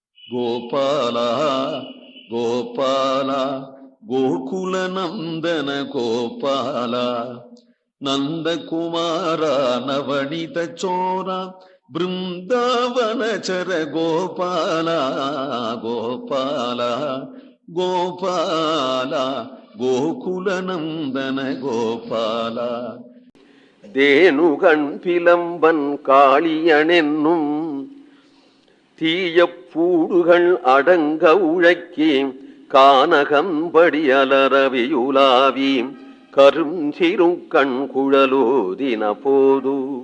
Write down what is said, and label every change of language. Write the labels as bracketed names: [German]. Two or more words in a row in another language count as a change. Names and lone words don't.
[Sanskrit] ಗೋಪಾಲ ಗೋಪಾಲ ಗೋಕುಲ ನಂದನ ಗೋಪಾಲ ನಂದಕುಮಾರ ನವನಿತ ಚೋರ ಬೃಂದಾವನ ಚರ ಗೋಪಾಲ ಗೋಪಾಲ ಗೋಪಾಲ ಗೋಕುಲ ನಂದನ ಗೋಪಾಲ. [Tamil] தேனுகண் பிலம்பன் காளியனென்னும் தீயப்பூடுகள் அடங்க உழைக்கி கானகம்படி அலரவியுலாவி கரும் சிறுக்கண் குழலோதின போது